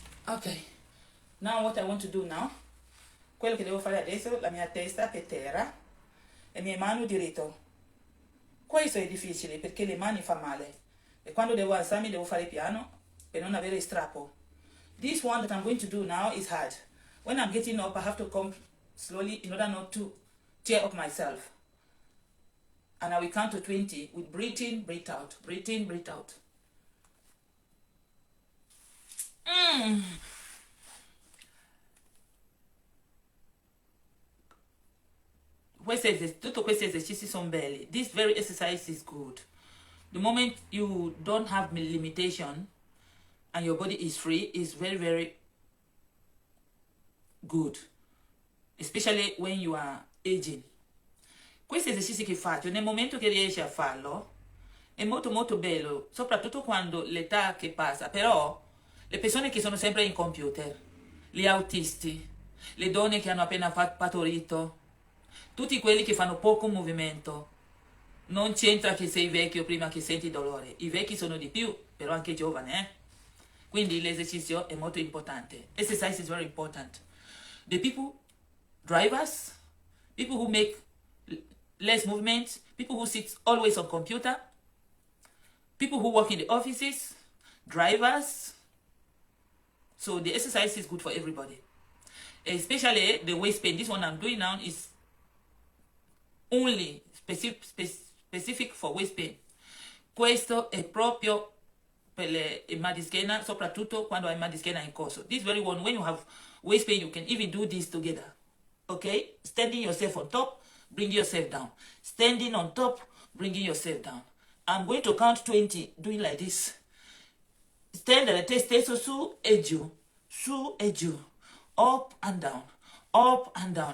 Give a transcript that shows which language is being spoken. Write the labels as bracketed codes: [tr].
[en] Ok, now what I want to do now, [it] quello che devo fare adesso, la mia testa per terra e le mie mani diritto. Questo è difficile perché le mani fa male e quando devo alzarmi devo fare piano per non avere strappo. [en] This one that I'm going to do now is hard. When I'm getting up, I have to come slowly in order not to tear up myself. And I will count to 20 with breathe in, breathe out, breathe in, breathe out. [it] Tutti questi esercizi sono belli. [en] This very exercise is good. The moment you don't have limitation and your body is free, is very, very good. Especially when you are aging. [it] Questi esercizi che faccio, nel momento che riesci a farlo, è molto molto bello, soprattutto quando l'età che passa. Però le persone che sono sempre in computer, gli autisti, le donne che hanno appena partorito, tutti quelli che fanno poco movimento, non c'entra che sei vecchio prima che senti dolore. I vecchi sono di più, però anche giovani, Quindi l'esercizio è molto importante. [en] Exercise is very important. The people, drivers, people who make less movement, people who sit always on computer, people who work in the offices, drivers. So the exercise is good for everybody. Especially the waist pain. This one I'm doing now is only specific for waist pain. [it] Questo è proprio per il mal di schiena, soprattutto quando hai mal di schiena in corso. [en] This very one, when you have waist pain, you can even do this together. Okay? Standing yourself on top, bring yourself down. Standing on top, bringing yourself down. I'm going to count 20, doing like this. [it] Stendere te stesso su e giù, su e giù, [en] up and down, up and down.